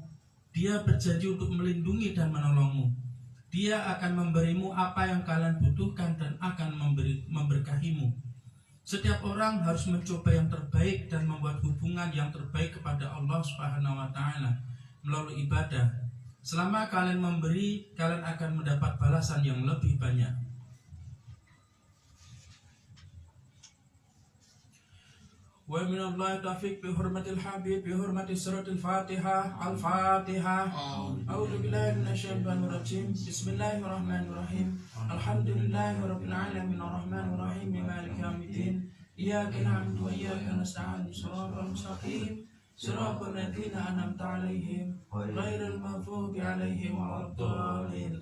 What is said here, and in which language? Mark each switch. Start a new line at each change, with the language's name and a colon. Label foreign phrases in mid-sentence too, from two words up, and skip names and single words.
Indonesian: Dia berjanji untuk melindungi dan menolongmu. Dia akan memberimu apa yang kalian butuhkan dan akan memberkahimu. Setiap orang harus mencoba yang terbaik dan membuat hubungan yang terbaik kepada Allah
Arabic: سبحانه وتعالى
Indonesian: melalui ibadah. Selama kalian memberi, kalian akan mendapat balasan yang lebih banyak.
Arabic: ومن الله التوفيق بحرمة الحبيب بحرمة سورة الفاتحة. Al-Fatihah. أعوذ بالله من الشيطان الرجيم. بسم الله الرحمن الرحيم. الحمد لله رب العالمين الرحمن الرحيم مالك يوم الدين. إياك نعبد وإياك نستعين. الصراط المستقيم. صراط الذين أنعمت عليهم غير المغضوب عليهم ولا الضالين.